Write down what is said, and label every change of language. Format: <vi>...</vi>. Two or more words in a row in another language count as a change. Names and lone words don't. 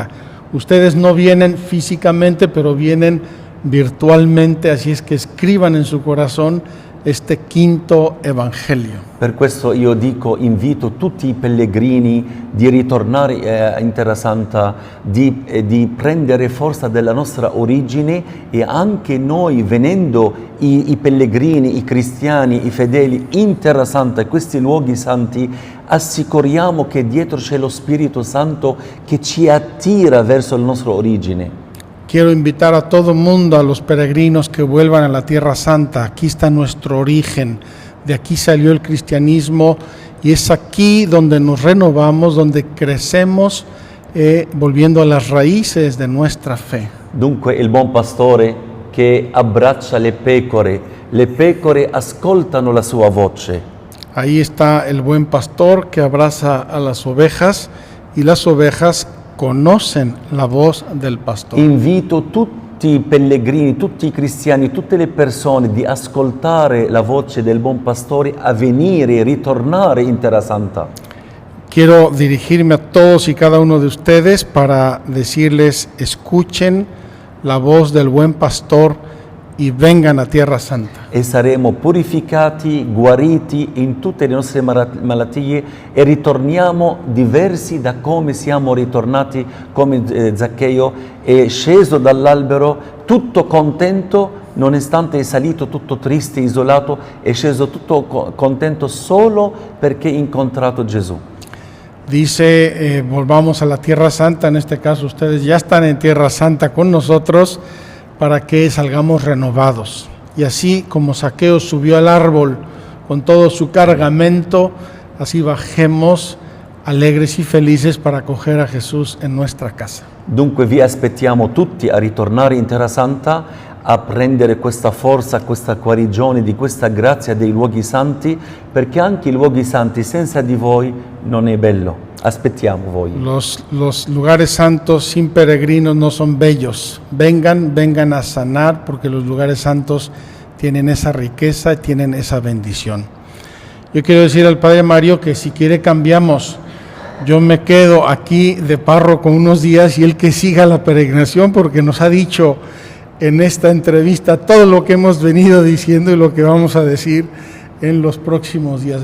<es>Ustedes no vienen físicamente, pero vienen virtualmente, así es que escriban en su corazón este 5° evangelio.</es> <it>Per questo io dico, invito tutti i pellegrini di ritornare in Terra Santa, di prendere forza della nostra origine, e anche noi venendo i pellegrini, i cristiani, i fedeli in Terra Santa, in questi luoghi santi, assicuriamo che dietro c'è lo Spirito Santo che ci attira verso la nostra origine.</it> <es>Quiero invitar a todo mundo, a los peregrinos que vuelvan a la Tierra Santa. Aquí está nuestro origen, de aquí salió el cristianismo y es aquí donde nos renovamos, donde crecemos, volviendo a las raíces de nuestra fe.</es> <it>Dunque il buon pastore che abbraccia le pecore ascoltano la sua voce.</it> <es>Ahí está el buen pastor que abraza a las ovejas y las ovejas conocen la voz del pastor.</es> <it>Invito tutti tutti i pellegrini, tutti i cristiani, tutte le persone di ascoltare la voce del buon pastore, a venire e ritornare in Terra Santa.</it> <es>Quiero dirigirme a todos y cada uno de ustedes para decirles, escuchen la voz del buen pastor y vengan a Tierra Santa.</es> <it>E saremo purificati, guariti in tutte le nostre malattie e ritorniamo diversi da come siamo ritornati, come Zaccheo è sceso dall'albero tutto contento, nonostante è salito tutto triste, isolato, è sceso tutto contento solo perché ha incontrato Gesù.</it> <es>Dice, volvamos a la Tierra Santa, en este caso ustedes ya están en Tierra Santa con nosotros, para que salgamos renovados. Y así como Zaqueo subió al árbol con todo su cargamento, así bajemos alegres y felices para acoger a Jesús en nuestra casa.</es> <it>Dunque vi aspettiamo tutti a ritornare in Terra Santa, a prendere questa forza, questa guarigione, di questa grazia dei luoghi santi, perché anche i luoghi santi senza di voi non è bello. Aspettiamo voi.</it> <es>Los lugares santos sin peregrinos no son bellos. Vengan a sanar, porque los lugares santos tienen esa riqueza y tienen esa bendición. Yo quiero decir al Padre Mario que si quiere cambiamos. Yo me quedo aquí de párroco unos días y él que siga la peregrinación, porque nos ha dicho en esta entrevista todo lo que hemos venido diciendo y lo que vamos a decir en los próximos días.</es>